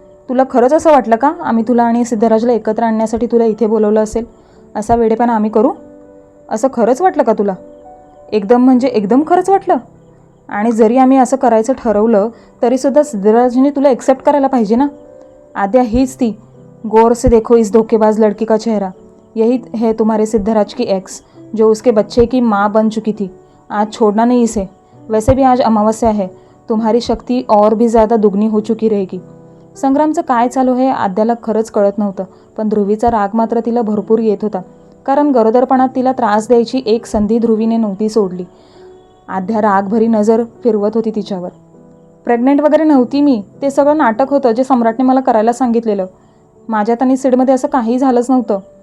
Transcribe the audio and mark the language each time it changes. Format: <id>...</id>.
<mr>तुला खरंच असं वाटलं का आम्ही तुला आणि सिद्धराजला एकत्र आणण्यासाठी तुला इथे बोलवलं असेल? असा वेडेपणा आम्ही करू? असं खरंच वाटलं का तुला? एकदम म्हणजे एकदम खरंच वाटलं? आणि जरी आम्ही असं करायचं ठरवलं तरीसुद्धा सिद्धराजने तुला एक्सेप्ट करायला पाहिजे ना. आद्या हीच ती.</mr> <hi>गौर से देखो इस धोखेबाज लड़की का चेहरा. यही है तुम्हारे सिद्धराज की एक्स जो उसके बच्चे की माँ बन चुकी थी. आज छोड़ना नहीं इसे. वैसे भी आज अमावस्या है. तुम्हारी शक्ति और भी ज़्यादा दुगनी हो चुकी रहेगी.</hi> <mr>संग्रामचं काय चालू हे आद्याला खरंच कळत नव्हतं, पण ध्रुवीचा राग मात्र तिला भरपूर येत होता. कारण गरोदरपणात तिला त्रास द्यायची एक संधी ध्रुवीने नव्हती सोडली. आद्या रागभरी नजर फिरवत होती तिच्यावर. प्रेग्नेंट वगैरे नव्हती मी. ते सगळं नाटक होतं जे सम्राटने मला करायला सांगितलेलं. माझ्यात आणि सीडमध्ये असं काही झालंच नव्हतं.</mr>